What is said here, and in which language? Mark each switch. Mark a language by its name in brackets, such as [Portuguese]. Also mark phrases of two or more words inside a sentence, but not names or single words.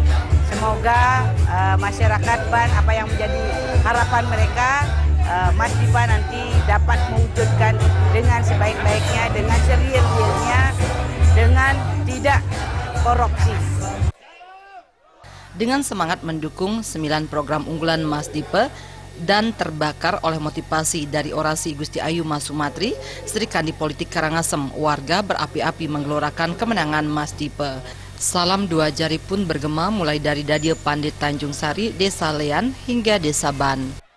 [Indonesian] Semoga masyarakat Ban, apa yang menjadi harapan mereka, Mas Dipa nanti dapat mewujudkan dengan sebaik-baiknya, dengan serius-seriusnya, dengan tidak korupsi. Dengan semangat mendukung 9 program unggulan Mas Dipa dan terbakar oleh motivasi dari orasi Gusti Ayu Mas Sumatri, Sri Kandi Politik Karangasem, warga berapi-api menggelorakan kemenangan Mas Dipa. Salam dua jari pun bergema mulai dari Dadie Pande Tanjung Sari, Desa Lian hingga Desa Ban.